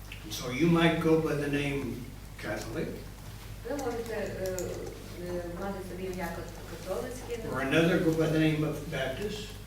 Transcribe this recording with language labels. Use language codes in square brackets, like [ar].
[en] So you might go by the name Catholic, [uk] Ви можете мати собі ім'я католицьке, [en] or another go by the name of Baptist,